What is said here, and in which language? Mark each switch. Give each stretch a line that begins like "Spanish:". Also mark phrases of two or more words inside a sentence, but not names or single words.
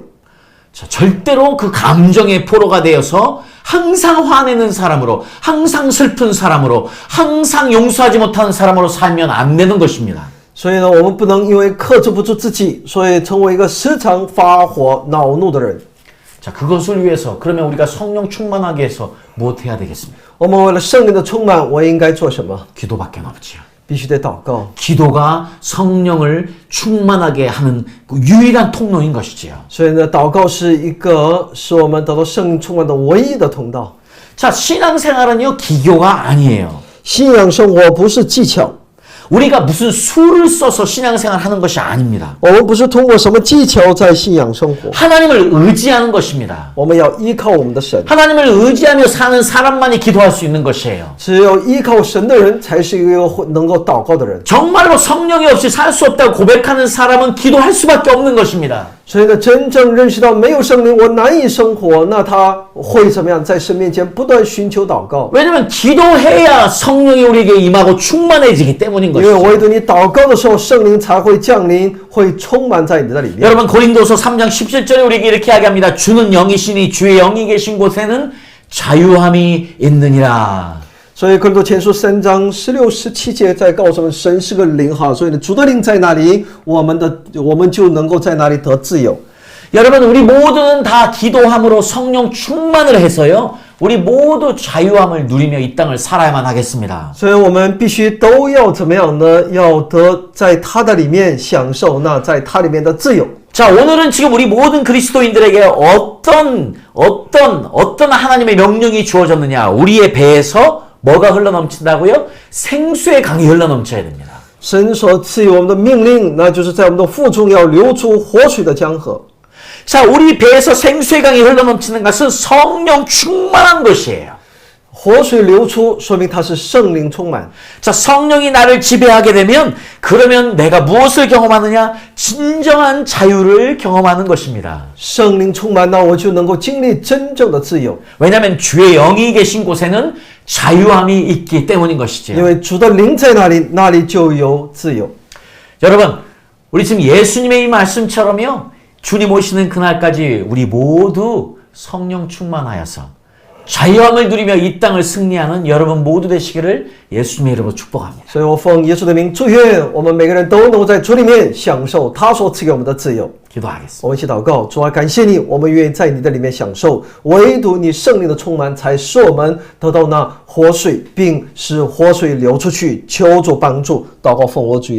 Korean: 자, 절대로 그 감정의 포로가 되어서 항상 화내는 사람으로, 항상 슬픈 사람으로, 항상 용서하지 못하는 사람으로 살면 안 되는 것입니다.
Chinese: 所以呢，我们不能因为克制不住自己，所以成为一个时常发火、恼怒的人。
Korean: 자, 그것을 위해서 그러면 우리가 성령 충만하게 해서 무엇 해야 되겠습니까?
Chinese: 我们为了圣灵的充满，我应该做什么？
Korean: 기도밖에 없지요.
Chinese: 必须得祷告。
Korean: 기도가 성령을 충만하게 하는 그 유일한 통로인 것이지요.
Chinese: 所以呢，祷告是一个使我们得到圣灵充满的唯一的通道。
Korean: 자, 신앙생활은요 기교가 아니에요.
Chinese: 信仰生活不是技巧，
Korean: 우리가 무슨 수를 써서 신앙생활 하는 것이 아닙니다.
Chinese: 我们不是通过什么技巧在信仰生活，
Korean: 하나님을 의지하는 것입니다.
Chinese: 我们要依靠我们的神。
Korean: 하나님을 의지하며 사는 사람만이 기도할 수 있는 것이에요.
Chinese: 只有依靠神的人，才是一个能够祷告的人。
Korean: 정말로 성령이 없이 살 수 없다고 고백하는 사람은 기도할 수밖에 없는 것입니다.
Chinese: 所以呢，真正认识到没有圣灵，我难以生活，那他会怎么样？在神面前不断寻求祷告，
Korean: 왜냐하면 기도해야 성령이 우리에게 임하고 충만해지기 때문인
Chinese: 因为
Korean: 것이죠.
Chinese: 唯独你祷告的时候，圣灵才会降临，会充满在你的里面。
Korean: 여러분 고린도서 3장 17절에 우리에게 이렇게 이야기합니다. 주는 영이시니 주의 영이 계신 곳에는 자유함이 있느니라.
Chinese: 所以哥林多前书3章16、17节在告诉我们，神是个灵哈，所以呢，主的灵在哪里，我们就能够在哪里得自由。
Korean: 여러분 우리 모두는 다 기도함으로 성령 충만을 해서요. 우리 모두 자유함을 누리며 이 땅을 살아야만 하겠습니다.
Chinese: 所以我们必须都要怎么样呢？要得在他的里面享受那在他里面的自由。
Korean: 자, 오늘은 지금 우리 모든 그리스도인들에게 어떤 하나님의 명령이 주어졌느냐? 우리의 배에서 뭐가 흘러넘친다고요? 생수의 강이 흘러넘쳐야 됩니다.
Chinese: 神所赐予我们的命令，那就是在我们的腹中要流出活水的江河。
Korean: 자, 우리 배에서 생수의 강이 흘러넘치는 것은 성령 충만한 것이에요.
Chinese: 活水流出，说明它是圣灵充满。
Korean: 자, 성령이 나를 지배하게 되면 그러면 내가 무엇을 경험하느냐? 진정한 자유를 경험하는 것입니다.
Chinese: 圣灵充满，那我就能够经历真正的自由。
Korean: 왜냐하면 주의 영이 계신 곳에는 자유함이 있기 때문인 것이죠.
Chinese: 因为主的灵在那里，那里就有自由。
Korean: 여러분, 우리 지금 예수님의 이 말씀처럼요. 주님 오시는 그날까지 우리 모두 성령 충만하여서 자유함을 누리며 이 땅을 승리하는 여러분 모두 되시기를 예수님의 이름으로 축복합니다.
Chinese: 所以我奉耶稣的名祝愿我们每个人都能够在主里面享受他所赐给我们的自由。
Korean: 기도하겠습니다.
Chinese: 我们一起祷告，主啊，感谢你，我们愿意在你的里面享受，唯独你圣灵的充满，才使我们得到那活水，并使活水流出去。求主帮助，祷告奉我主耶稣基督的圣名，阿门。